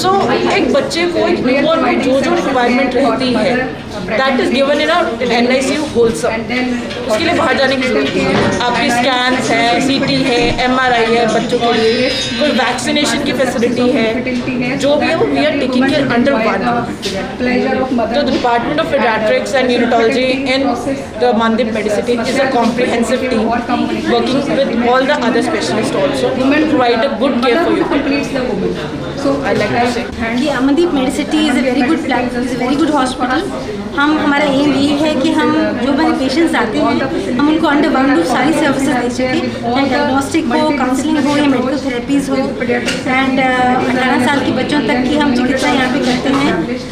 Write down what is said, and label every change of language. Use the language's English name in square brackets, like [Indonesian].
[Hindi] सो एक बच्चे को एक न्यूबॉर्न में जो रिक्वायरमेंट रहती है [English] that is given in NICU wholesome, [Hindi] उसके लिए बाहर जाने की जरूरत नहीं है। आपकी स्कैन्स है, CT है, MRI है बच्चों के लिए, कोई वैक्सीनेशन की फैसिलिटी है, जो भी है वो [English] We are taking care under one. तो the department of pediatrics and neurology in the Amandeep Medicity is a comprehensive team working with all the other specialists also to provide a good care for you. So I like to say, [Hindi] ji [English] Amandeep Medicity is a very good platform, is a very good hospital. [Hindi] हमारा M ये है कि हम जो हमारे patients आते हैं हम उनको अंडर वन रूफ सारी सर्विसेज दे सकें, चाहे डायग्नोस्टिक हो, काउंसलिंग हो या मेडिकल थेरेपीज़ हो, एंड 18 साल के बच्चों तक की हम चिकित्सा यहाँ पे करते हैं।